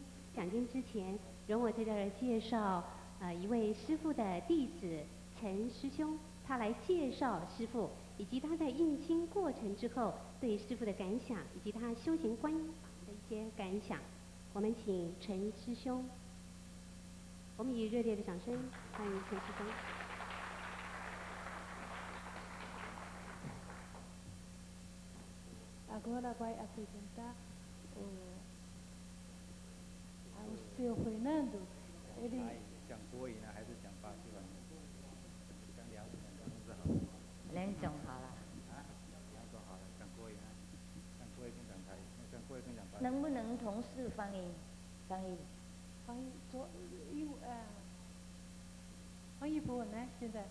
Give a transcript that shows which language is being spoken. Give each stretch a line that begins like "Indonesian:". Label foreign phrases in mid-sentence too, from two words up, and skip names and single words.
Chinese: 讲经之前，容我在这儿介绍一位师父的弟子陈师兄，他来介绍师父以及他在印心过程之后对师父的感想，以及他修行观法的一些感想。我们请陈师兄，我们以热烈的掌声欢迎陈师兄。
Portuguese: Agora vai apresentar ao seu Fernando. Ele
Chinese: 讲国语呢，还是讲巴西文？讲两种好。两种好了。啊，两种好了，讲国语呢，讲国语跟讲台，讲国语跟讲巴西。能不能同时翻译？翻译做翻译不稳呢？现在。